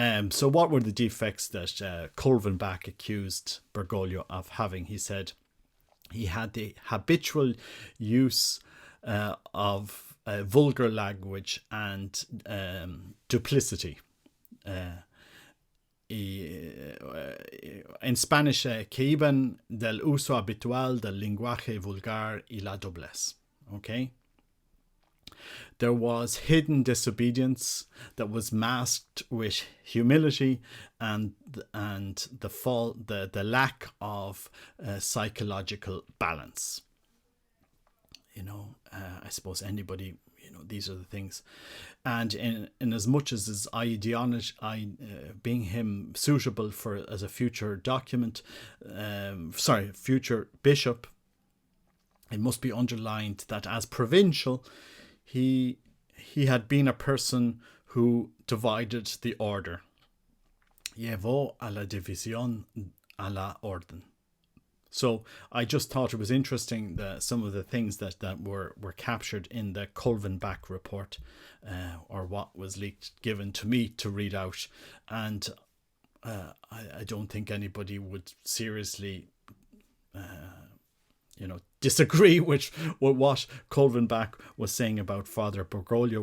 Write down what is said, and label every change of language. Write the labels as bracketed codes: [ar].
[en] So what were the defects that Kolvenbach accused Bergoglio of having? He said he had the habitual use of vulgar language and duplicity. [es] En Spanish, que iban del uso habitual del lenguaje vulgar y la doblez. [en] Okay? There was hidden disobedience that was masked with humility and the lack of psychological balance. I suppose anybody these are the things. And in as much as his ideology, being him suitable for as a future future bishop, it must be underlined that as provincial, he had been a person who divided the order. [es] Llevó a la división a la orden. [en] So I just thought it was interesting that some of the things that were captured in the Kolvenbach report, or what was given to me to read out. And I don't think anybody would seriously disagree with what Kolvenbach was saying about Father Bergoglio.